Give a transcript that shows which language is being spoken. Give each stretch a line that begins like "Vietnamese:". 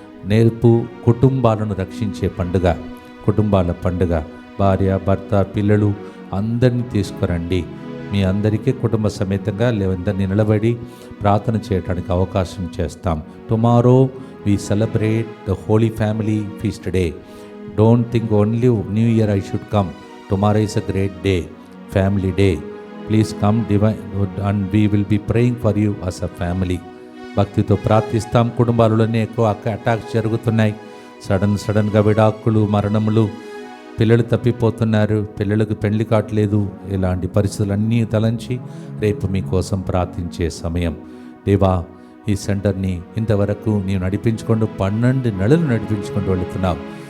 Telugu: నేర్పు కుటుంబాలను రక్షించే పండుగ, కుటుంబాల పండుగ. భార్య, భర్త, పిల్లలు అందరినీ తీసుకురండి. మీ అందరికీ కుటుంబ సమేతంగా లేదందరినీ నిలబడి ప్రార్థన చేయడానికి అవకాశం చేస్తాం.
English: Tomorrow we celebrate the Holy Family Feast Day. Don't think only New Year I should come. Tomorrow is a great day, family day. Please come and we will be praying for you as a family.
Telugu: భక్తితో ప్రార్థిస్తాం. కుటుంబాలలోనే ఎక్కువ attacks జరుగుతున్నాయి. సడన్గా విడాకులు, మరణములు, పిల్లలు తప్పిపోతున్నారు, పిల్లలకు పెళ్లి కావట్లేదు. ఇలాంటి పరిస్థితులన్నీ తలంచి రేపు మీకోసం ప్రార్థించే సమయం. దేవా, ఈ సెంటర్ని ఇంతవరకు నీవు నడిపించుకుంటూ 12 నెలలు నడిపించుకుంటూ వెళుతున్నావు.